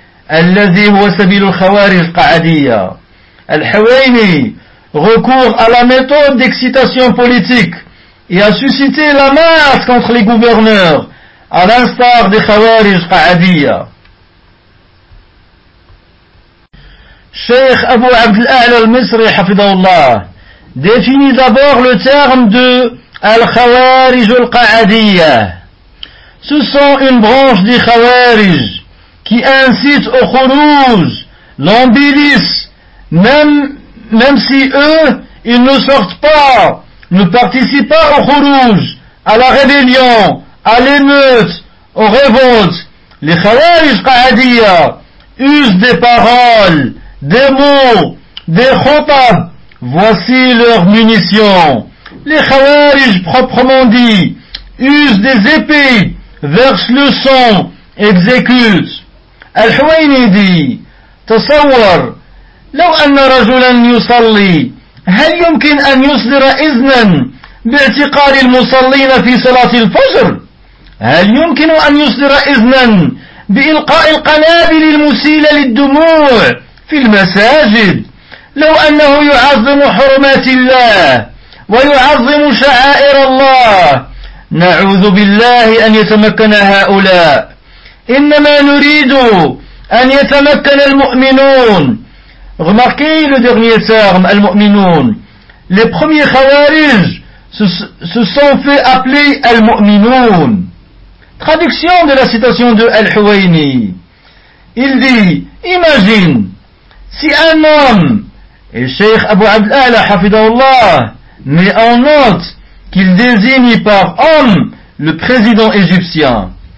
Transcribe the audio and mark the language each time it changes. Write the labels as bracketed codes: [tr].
[ar] الذي هو سبيل الخوارج القعدية. [fr] الحويني recourt à la méthode d'excitation politique et a suscité la masse contre les gouverneurs à l'instar des خوارج القعدية. Cheikh Abu Abd al-A'la al-Misri [ar] حفظه الله [fr] définit d'abord le terme de الخوارج القعدية. Ce sont une branche des خوارج qui incite au khourouj, l'embellissent, même si eux, ils ne sortent pas, ne participent pas au khourouj, à la rébellion, à l'émeute, aux révoltes, les khawarij qa'adiyya usent des paroles, des mots, des khotab. Voici leurs munitions. Les khawarij proprement dit usent des épées, versent le sang, exécutent. Al-Huwayni dit, [ar] تصور لو أن رجلا يصلي هل يمكن أن يصدر إذنا باعتقال المصلين في صلاة الفجر؟ هل يمكن أن يصدر إذنا بإلقاء القنابل المسيلة للدموع في المساجد؟ لو أنه يعظم حرمات الله ويعظم شعائر الله، نعوذ بالله أن يتمكن هؤلاء. إنما نريد أن يتمكن المؤمنون. [fr] Remarquez le dernier terme, al-mu'minun. Les premiers khawarij se sont fait appeler al-mu'minun. Traduction de la citation de al-Huwayni. Il dit, imagine, si un homme, et Cheikh Abu Abd al-A'la hafidhahullah, met en note qu'il désigne par homme le président égyptien.